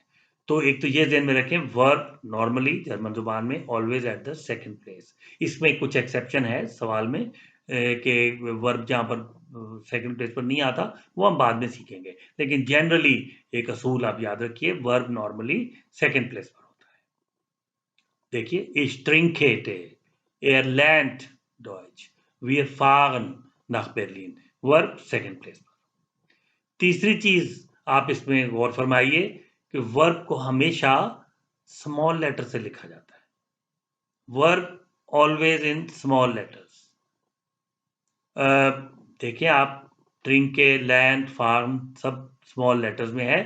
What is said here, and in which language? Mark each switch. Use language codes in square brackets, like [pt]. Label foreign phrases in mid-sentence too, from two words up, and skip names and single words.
[hi] तो एक तो ये ध्यान में रखें, [en] verb normally [hi] जर्मन जुबान में [en] always at the second place. [hi] इसमें कुछ एक्सेप्शन है सवाल में कि वर्ब जहां पर [en] second place [hi] पर नहीं आता, वो हम बाद में सीखेंगे, लेकिन जनरली एक असूल आप याद रखिए, [en] verb normally second place [hi] पर होता है। देखिए, [de] ich trinke er lernt Deutsch, wir fahren nach Berlin, [en] verb second place पर। [hi] तीसरी चीज आप इसमें गौर फरमाइए कि वर्ब को हमेशा [en] small letter [hi] से लिखा जाता है, [en] verb always in small letters. [hi] देखिए आप, [de] trinke, lernt, fahren [hi] सब [en] small letters [hi] में है।